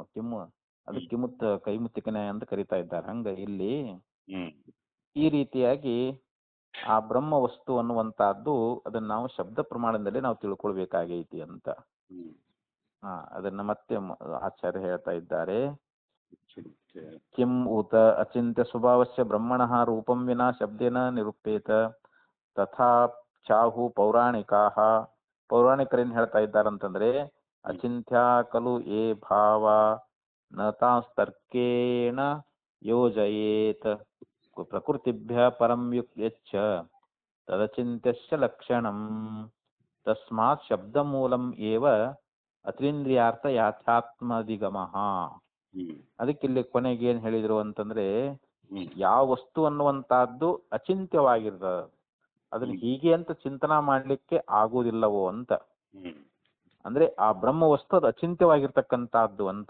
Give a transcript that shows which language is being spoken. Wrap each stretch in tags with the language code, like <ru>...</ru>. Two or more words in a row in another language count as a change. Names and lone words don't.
<kn>ಅದು ಕಿಮ್ಮುತ್ತ ಕೈಮುತ್ತಿಕ ನ್ಯಾಯ ಅಂತ ಕರಿತಾ ಇದ್ದಾರೆ. ಹಂಗ ಇಲ್ಲಿ ಈ ರೀತಿಯಾಗಿ ಆ ಬ್ರಹ್ಮ ವಸ್ತು ಅನ್ನುವಂತಹದ್ದು ಅದನ್ನ ನಾವು ಶಬ್ದ ಪ್ರಮಾಣದಲ್ಲಿ ನಾವು ತಿಳ್ಕೊಳ್ಬೇಕಾಗೈತಿ ಅಂತ. ಅದನ್ನ ಮತ್ತೆ ಆಚಾರ್ಯ ಹೇಳ್ತಾ ಇದ್ದಾರೆ.</kn> <sa>ಕಿಂ ಉತ ಅಚಿಂತ್ಯ ಸ್ವಭಾವಸ್ಯ ಬ್ರಹ್ಮಣ ರೂಪಂ ವಿನಾ ಶಬ್ದೇನ ನಿರೂಪೇತ ತಥಾ ಚಾಹು ಪೌರಾಣಿಕಾಹ.</sa> <kn>ಪೌರಾಣಿಕರೇನ್ ಹೇಳ್ತಾ ಇದ್ದಾರಂತಂದ್ರೆ,</kn> <sa>ಅಚಿಂತ್ಯ ಖಲು ಏ ಭಾವ ನ ತಾಸ್ತರ್ಕೇಣ ಯೋಜಯೇತ್ ಪ್ರಕೃತಿಭ್ಯ ಪರಂ ಯಚ್ಚ ತದಚಿಂತ್ಯಸ್ಯ ಲಕ್ಷಣಂ ತಸ್ಮಾತ್ ಶಬ್ದ ಮೂಲಂ ಏವ ಅತೀಂದ್ರಿಯಾರ್ಥ ಯಾಥಾತ್ಮಧಿಗಮಃ.</sa> <kn>ಅದಕ್ಕೆ ಇಲ್ಲಿ ಕೊನೆಗೆ ಏನ್ ಹೇಳಿದ್ರು ಅಂತಂದ್ರೆ, ಯಾವ ವಸ್ತು ಅನ್ನುವಂತಹದ್ದು ಅಚಿಂತ್ಯವಾಗಿರ್ತದ, ಅದನ್ನ ಹೀಗೆ ಅಂತ ಚಿಂತನಾ ಮಾಡ್ಲಿಕ್ಕೆ ಆಗುವುದಿಲ್ಲವೋ ಅಂತ. ಅಂದ್ರೆ ಆ ಬ್ರಹ್ಮ ವಸ್ತು ಅದು ಅಚಿಂತ್ಯವಾಗಿರ್ತಕ್ಕಂತಹದ್ದು ಅಂತ.</kn>